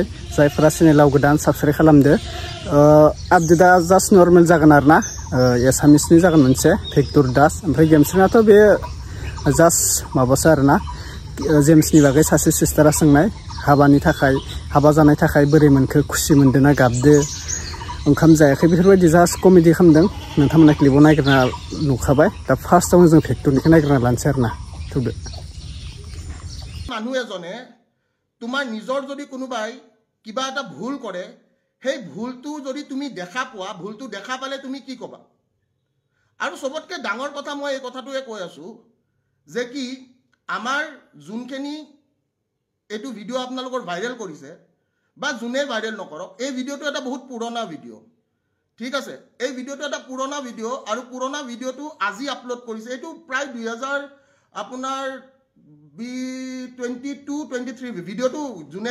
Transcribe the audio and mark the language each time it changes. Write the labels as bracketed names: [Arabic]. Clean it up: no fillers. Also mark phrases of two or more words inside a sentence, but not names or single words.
[Bodo] जायफोरा चेनेलाव गोदान साबस्क्राइब खालामदो आपडेटआ जास्ट नर्मेल जागोन आरोना एसामिसनि जागोन मोनसे भिक्टर दास ओमफ्राय गेमस्रिनाथ' बे जास्ट माबासो आरोना जेम्सनि बागै सासे सिस्टारा सोंनाय हाबानि थाखाय हाबा जानाय थाखाय बोरै मोनखो खुसि मोनदोंना गाबदो ओंखाम जायाखै बेफोरबायदि जास्ट कमेडि खालामदों नोंथांमोना क्लिपआव नागिरना नुखाबाय दा फार्स्टआवनो जों भिक्टरनिखौ नागिरना लानोसै आरोना थुदो [Assamese] মানুহ এজনে তোমাৰ নিজৰ যদি কোনোবাই কিবা এটা ভুল কৰে সেই ভুলটো যদি তুমি দেখা পোৱা ভুলটো দেখা পালে তুমি কি ক'বা আৰু সবতকৈ ডাঙৰ কথা মই এই কথাটোৱে কৈ আছো যে কি আমাৰ যোনখিনি এইটো ভিডিঅ' আপোনালোকৰ ভাইৰেল কৰিছে বা যোনে ভাইৰেল নকৰক এই ভিডিঅ'টো এটা বহুত পুৰণা ভিডিঅ' ঠিক আছে এই ভিডিঅ'টো এটা পুৰণা ভিডিঅ' আৰু পুৰণা ভিডিঅ'টো আজি আপলোড কৰিছে এইটো প্ৰায় 2000 আপোনাৰ 22-23 ভিডিঅ'টো যোনে